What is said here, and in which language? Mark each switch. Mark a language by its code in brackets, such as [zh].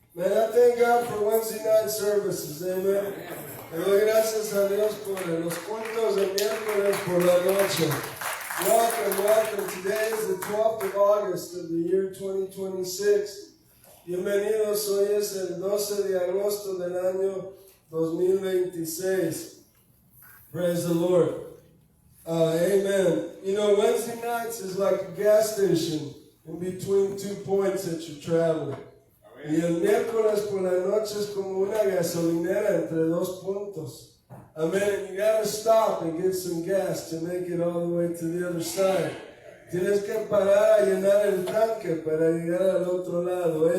[en] May I thank God for Wednesday night services. Amen. [es] Le doy gracias a Dios por los cultos de miércoles por la noche. [en] Welcome, welcome. Today is the 12th of August of the year 2026. [es] Bienvenidos, hoy es el 12 de agosto del año 2026. [en] Praise the Lord. Amen. You know, Wednesday nights is like a gas station in between 2 points that you're traveling. [es] Y el miércoles por la noche es como una gasolinera entre 2 puntos. Amen. [en] And you gotta stop and get some gas to make it all the way to the other side. [es] Tienes que parar a llenar el tanque para llegar al otro lado.